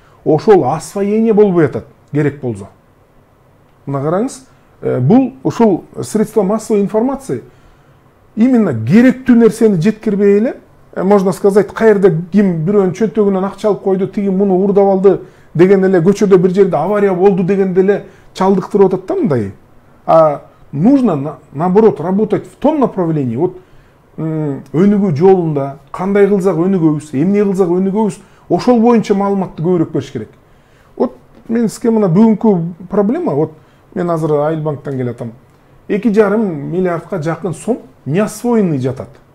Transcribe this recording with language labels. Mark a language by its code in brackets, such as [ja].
[ky] Ошол освоение болбой атат, керек болсо. Мына караңыз, бул ушул [ru] средства массовой информации [ky] именно керектүү нерсени жеткирбей эле, [ru] можно сказать, [ky] каерде ким бирөөнүн чөнтөгүнөн акча алып койду, тиги муну уурдап алды деген эле, көчөдө бир жерде авария болду деген деле чалдыктырып атат да мындай. [ru] А нужно наоборот работать в том направлении. [ky] Вот өнүгүү жолунда кандай кылсак өнүгөбүз, эмне кылсак өнүгөбүз, ошол боюнча маалыматты көбүрөөк бериш керек. Вот мен сизге мына бүгүнкү проблема, вот мен азыр Айылбанктан келатам. 2,5 миллиардка жакын сом неосвоенный жатат.